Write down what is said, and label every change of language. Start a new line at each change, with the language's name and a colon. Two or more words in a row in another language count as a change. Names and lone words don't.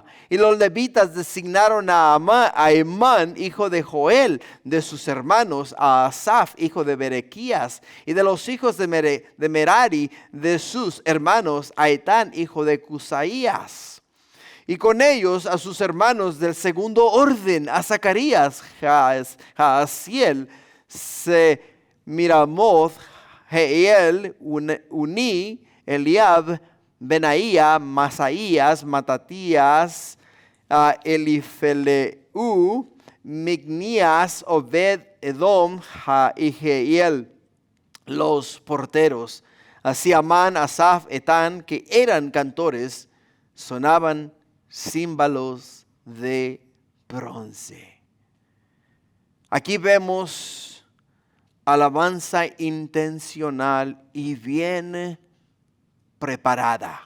Spanish: Y los levitas designaron a Emán, hijo de Joel, de sus hermanos, a Asaf, hijo de Berequías, y de los hijos de Merari, de sus hermanos, a Etán, hijo de Cusaías. Y con ellos a sus hermanos del segundo orden, a Zacarías, Jaasiel, Semiramoth, Jeiel, Uní, Eliab, Benaía, Masaías, Matatías, Elifeleu, Mignías, Obed, Edom y Jeiel, los porteros. Así Amán, Asaf, Etán, que eran cantores, sonaban címbalos de bronce. Aquí vemos alabanza intencional y bien preparada.